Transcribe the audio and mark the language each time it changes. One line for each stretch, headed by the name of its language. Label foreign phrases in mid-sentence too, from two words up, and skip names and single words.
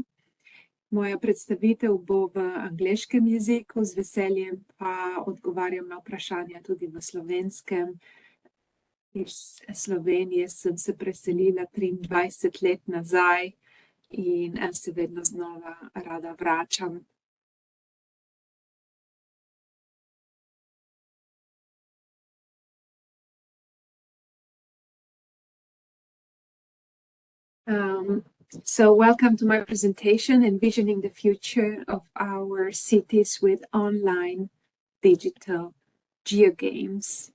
Slovenian: Moja predstavitev bo v angleškem jeziku, z veseljem pa odgovarjam na vprašanja tudi v slovenskem. Iz Slovenije sem se preselila 23 let nazaj in se vedno znova rada vračam.
English: So welcome to my presentation, Envisioning the Future of our cities with Online Digital Geogames.